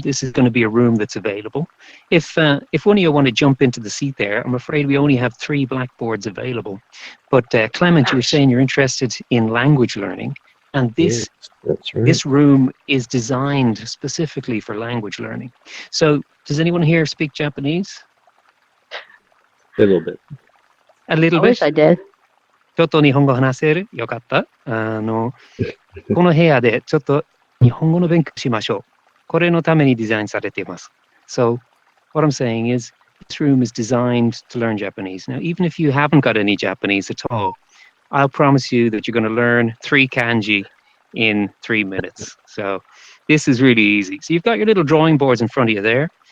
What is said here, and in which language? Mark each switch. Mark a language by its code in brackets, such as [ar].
[en] This is going to be a room that's available. If one of you want to jump into the seat there, I'm afraid we only have 3 blackboards available. But Clement, you were saying you're interested in language learning, and Yes, that's right. this room is designed specifically for language learning. So, does anyone here speak Japanese? A little bit. A I little bit. wish I did. [ja] ちょっと日本語話せる？よかった。この部屋でちょっと日本語の勉強しましょう。これのためにデザインされています。 [en] So, what I'm saying is, this room is designed to learn Japanese. Now, even if you haven't got any Japanese at all, I'll promise you that you're going to learn 3 kanji in 3 minutes. So, this is really easy. So, you've got your little drawing boards in front of you there.